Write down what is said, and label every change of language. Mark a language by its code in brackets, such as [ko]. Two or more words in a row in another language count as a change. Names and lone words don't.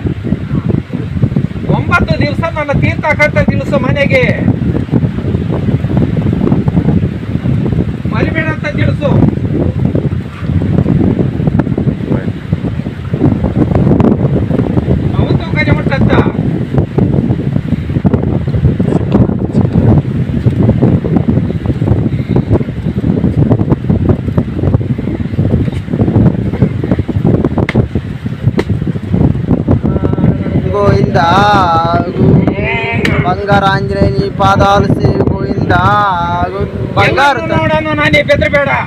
[kn] 9 ದಿವಸ ನನ್ನ ತೀರ್ಥಾಕಂತ ತಿಳಿಸು. ಮನೆಗೆ ಮರಿಬೇಡ ಅಂತ ತಿಳಿಸು. ಅವತ್ತು ಕರೆ ಮುಟ್ಟಂತ. [te] గోవిందా, బంగారు ఆంజనేయ నీ పాదాలు సేవి గోవిందా, బంగారు [kn] ನೋಡೋಣ. ನಾನೇ ಬೆದರಬೇಡ.